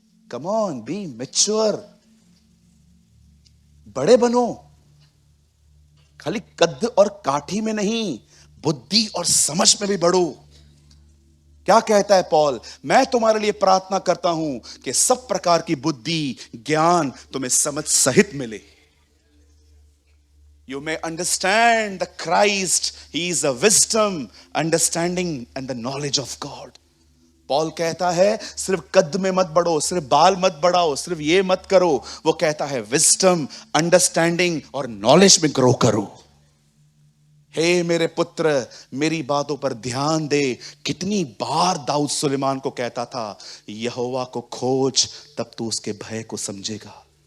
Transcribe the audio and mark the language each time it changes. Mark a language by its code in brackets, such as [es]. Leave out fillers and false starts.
[en] come on, be mature, [hi] बड़े बनो। खाली कद और काठी में नहीं, बुद्धि और समझ में भी बढ़ो। क्या कहता है पॉल? मैं तुम्हारे लिए प्रार्थना करता हूं कि सब प्रकार की बुद्धि ज्ञान तुम्हें समझ सहित मिले। [en] You may understand the Christ. He is a wisdom, understanding and the knowledge of God. [hi] Paul कहता है सिर्फ कद में मत बढ़ो, सिर्फ बाल मत बढ़ाओ, सिर्फ ये मत करो। वो कहता है विजडम, अंडरस्टैंडिंग और नॉलेज में ग्रो करो। हे मेरे पुत्र, मेरी बातों पर ध्यान दे। कितनी बार दाऊद सुलेमान को कहता था यहोवा को खोज, तब तू उसके भय को समझेगा।